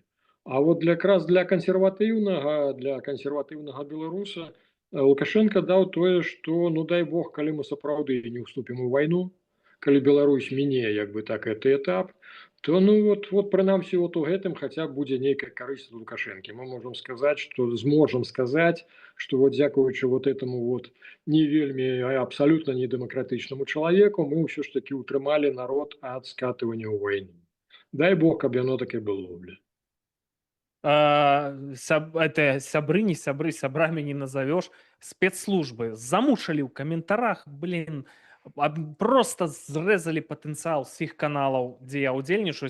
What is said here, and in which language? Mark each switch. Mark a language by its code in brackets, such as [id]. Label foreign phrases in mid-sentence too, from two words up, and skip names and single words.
[be] А вот якраз для кансерватыўнага беларуса Лукашенко даў тое, што ну дай бог, калі мы сапраўды не ўступім у вайну, калі Беларусь міне як бы так гэты этап, то ну вот прынамсі вот у гэтым хаця б будзе нейкая карысць Лукашэнкі. Мы можам сказаць, што зможам сказаць, што вот дзякуючы [ru] вот этому вот [be] не вельмі абсалютна недэмакратычнаму чалавеку мы ўсё ж такі ўтрымалі народ ад скатывання ў вайну. Дай бог, каб яно так і было, бля. Это сябры, не сябры, сябрамі не назовешь. Спецслужбы замучылі ў каментарах, блин, просто зрэзалі патэнцыял з іх каналаў, дзе я ўдзельнічаю.